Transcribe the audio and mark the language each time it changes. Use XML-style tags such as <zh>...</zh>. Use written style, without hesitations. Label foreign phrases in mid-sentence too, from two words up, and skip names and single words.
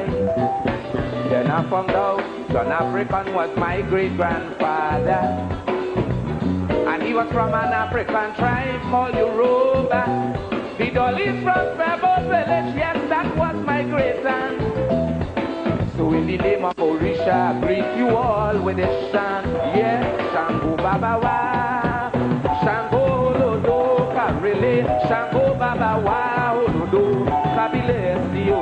<en>Then I found out John African was my great-grandfather, and he was from an African tribe called Yoruba. The Dolly's from Febo village, yes, that was my great-aunt. So in the name of Orisa, I greet you all with a chant. Yes,</en> <yo>Shango Baba Wa, Shango Lodo Karele, Shango Baba Wa, Olodo Kabile Sio.</yo>